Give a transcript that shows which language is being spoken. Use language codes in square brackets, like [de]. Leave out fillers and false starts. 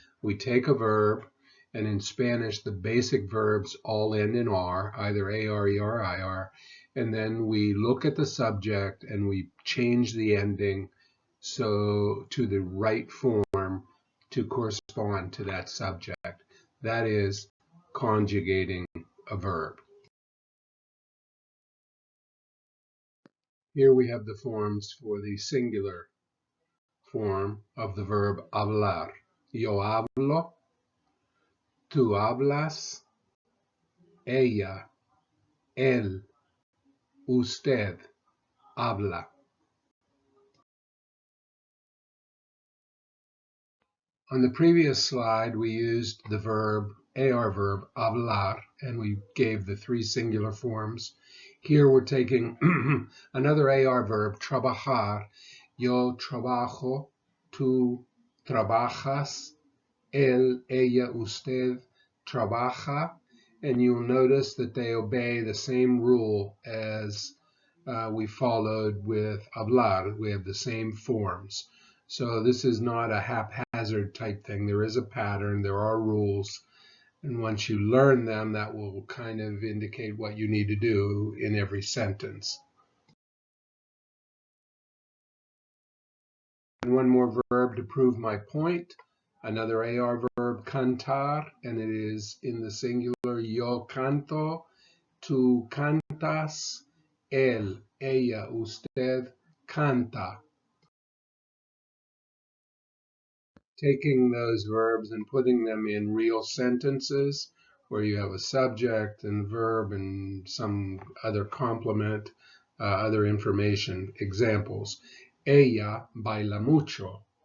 [en] We take a verb, and in Spanish, the basic verbs all end in R, either AR, ER, IR, and then we look at the subject and we change the ending so to the right form to correspond to that subject. That is conjugating a verb. Here we have the forms for the singular form of the verb hablar. [es] Yo hablo, tú hablas, ella, él, usted habla. [en] On the previous slide, we used the verb, AR verb, hablar, and we gave the three singular forms. Here we're taking another AR verb, trabajar. [es] Yo trabajo, tú trabajas, él, ella, usted trabaja. [en] And you'll notice that they obey the same rule as we followed with hablar. We have the same forms. So this is not a haphazard type thing. There is a pattern, there are rules, and once you learn them, that will kind of indicate what you need to do in every sentence. And one more verb to prove my point. Another AR verb, cantar, and it is in the singular. [es] Yo canto, tú cantas, él, ella, usted canta. [en] Taking those verbs and putting them in real sentences where you have a subject and verb and some other complement, other information. [es] Examples. Ella baila mucho.